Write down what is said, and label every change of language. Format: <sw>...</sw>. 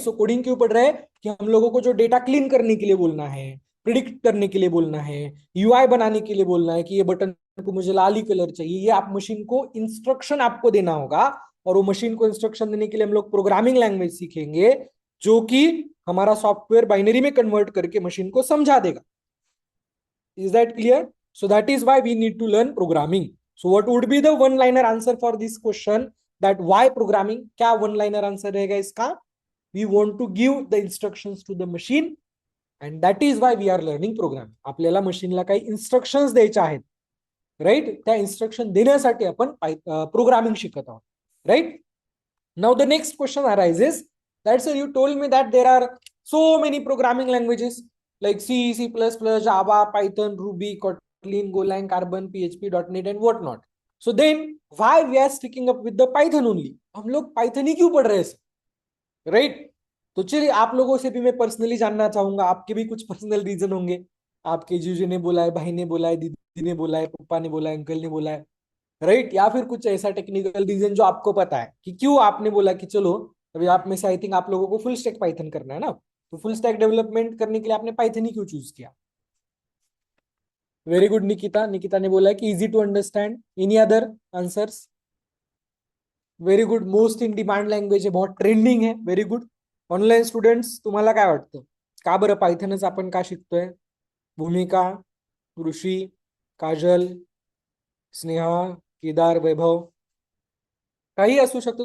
<hi>सो coding क्यों पढ़ रहे हैं? कि हम लोगों को जो डेटा क्लीन करने के लिए बोलना है, प्रिडिक्ट करने के लिए बोलना है, यूआई बनाने के लिए बोलना है कि ये बटन को मुझे लाल ही कलर चाहिए, ये आप मशीन को इंस्ट्रक्शन आपको देना होगा। और वो मशीन को इंस्ट्रक्शन देने के लिए हम लोग प्रोग्रामिंग लैंग्वेज सीखेंगे। जो कि हमारा सॉफ्टवेयर बाइनरी में कन्वर्ट करके मशीन को समझा देगा.</hi> <en>Is that clear? So that is why we need to learn programming. So what would be the one liner answer for this question, that why programming?</en> <hi>क्या</hi> <en>one liner answer</en> <hi>रहेगा इसका?</hi> <en>We want to give the instructions to the machine and that is why we are learning programming.</en> <mr>आपल्याला मशीनला काही instructions द्यायच्या आहेत, right. त्या instruction देण्यासाठी आपण प्रोग्रामिंग शिकत आहोत, right.</mr> <en>Now the next question arises that, sir, you told me that there are so many programming languages like C, C++, Java, Python, Ruby, Kotlin, Golang, Carbon, PHP, .NET and whatnot. So then why we are sticking up with the Python only?</en> <hi>हम लोग Python ही क्यों पढ़ रहे हैं, right? तो चलिए आप लोगों से भी मैं पर्सनली जानना चाहूंगा, आपके भी कुछ पर्सनल रीजन होंगे. आपके जीजू ने बोला है, भाई ने बोला है, दीदी ने बोला है, पापा ने बोला है, अंकल ने बोला है, राइट. या फिर कुछ ऐसा टेक्निकल रीजन जो आपको पता है कि क्यों आपने बोला कि चलो. अभी आप में से आई थिंक आप लोगों को फुल स्टैक पाइथन करना है ना, तो फुल स्टैक डेवलपमेंट करने के लिए आपने पाइथन ही क्यों चूज किया?</hi> <en>very good</en> <hi>Nikita. निकिता ने बोला है कि</hi> <en>Easy to understand. Any other answers? Very good. Most in demand language</en> <mr>आहे,</mr> <hi>बहुत ट्रेंडिंग</hi> <mr>आहे.</mr> <en>Very good.</en> <mr>ऑनलाईन स्टुडंट्स, तुम्हाला काय वाटतं, का बरं पायथनच आपण का शिकतोय? भूमिका, ऋषी, काजल, स्नेहा, केदार, वैभव, काही असू शकतो.</mr>